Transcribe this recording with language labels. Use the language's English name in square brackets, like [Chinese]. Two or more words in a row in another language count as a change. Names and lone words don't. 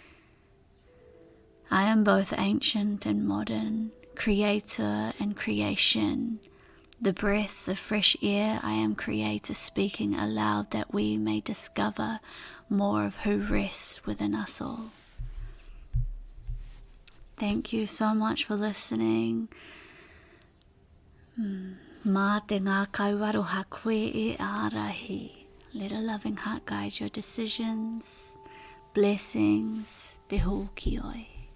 [English] I am both ancient and modern, creator and creation. The breath, the fresh air, I am creator speaking aloud that we may discover more of who rests within us all. Thank you so much for listening. [Māori] Mā te ngā kauaroha koe e ārahi. [English] Let a loving heart guide your decisions. Blessings. Te hō ki oi.